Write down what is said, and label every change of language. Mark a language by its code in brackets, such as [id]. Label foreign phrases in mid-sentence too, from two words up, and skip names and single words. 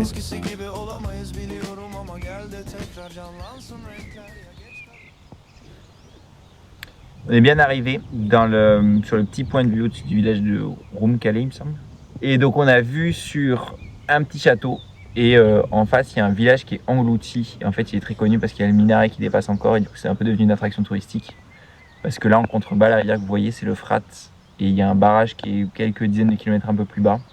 [tr] Eskisi gibi olamayız biliyorum ama gel de tekrar canlansın renkler ya geç. [fr] On est bien arrivé sur le petit point de vue au-dessus du village de Roumkale, il me semble. Et donc on a vu sur un petit château et en face il y a un village qui est englouti. Et en fait il est très connu parce qu'il y a le minaret qui dépasse encore et du coup c'est un peu devenu une attraction touristique. Parce que là en contrebas, la rivière que vous voyez c'est le Frat et il y a un barrage qui est quelques dizaines de kilomètres un peu plus bas.